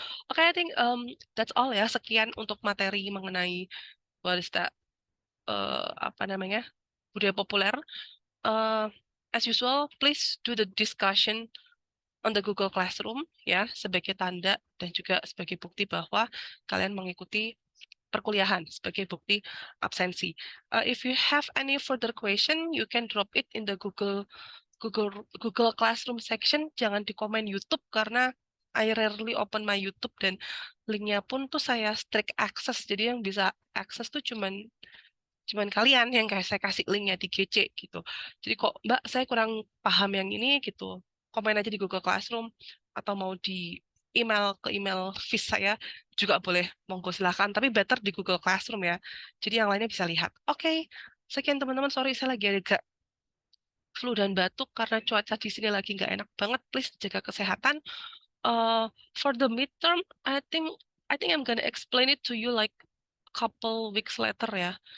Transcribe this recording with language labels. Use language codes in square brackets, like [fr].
[id] Oke, [en] I think that's all [id] ya. Sekian untuk materi mengenai [en] what is that, [id] apa namanya, budaya populer. Uh, [en] as usual, please do the discussion on the Google Classroom [id] ya sebagai tanda dan juga sebagai bukti bahwa kalian mengikuti perkuliahan sebagai bukti absensi. [en] If you have any further question, you can drop it in the Google Classroom section. [id] Jangan di komen YouTube karena [en] I rarely open my YouTube [id] dan linknya pun tuh saya strict access. Jadi yang bisa akses tuh cuman kalian yang kayak saya kasih linknya di GC gitu. Jadi kok Mbak saya kurang paham yang ini gitu, komen aja di Google Classroom atau mau di email feed saya juga boleh, monggo silahkan. Tapi better di Google Classroom ya. Jadi yang lainnya bisa lihat. Oke, sekian teman-teman. Sorry saya lagi agak flu dan batuk karena cuaca di sini lagi nggak enak banget. Please jaga kesehatan. [en] For the midterm, I think I'm gonna explain it to you like couple weeks later ya.